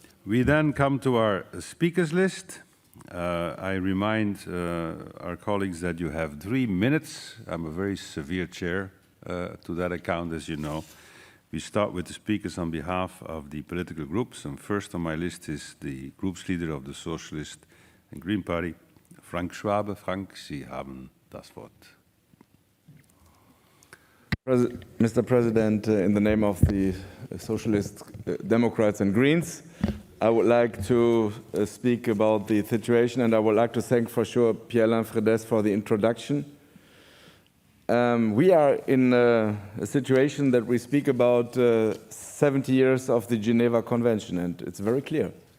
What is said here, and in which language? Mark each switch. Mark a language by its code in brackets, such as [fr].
[en] We then come to our speakers list. I remind our colleagues that you have 3 minutes. I'm a very severe chair to that account, as you know. We start with the speakers on behalf of the political groups, and first on my list is the group's leader of the Socialist and Green Party, Frank Schwabe. [de] Frank, Sie haben das Wort. [en] Mr. President, in the name of the Socialists, Democrats and Greens, I would like to speak about the situation, and I would like to thank for sure Pierre-Alain Fredes for the introduction. We are in a situation that we speak about 70 years of the Geneva Convention, and it's very clear.